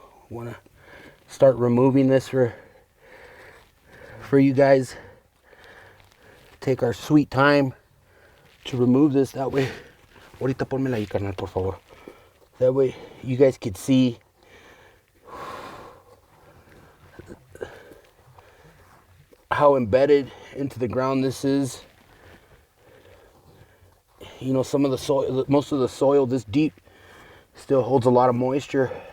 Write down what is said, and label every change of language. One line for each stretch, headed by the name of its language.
English: Want to start removing this for you guys. Take our sweet time to remove this. That way,
Spanish: ahorita pónmela ahí, carnal, por favor.
English: That way you guys could see how embedded into the ground this is. You know, some of the soil, most of the soil this deep still holds a lot of moisture.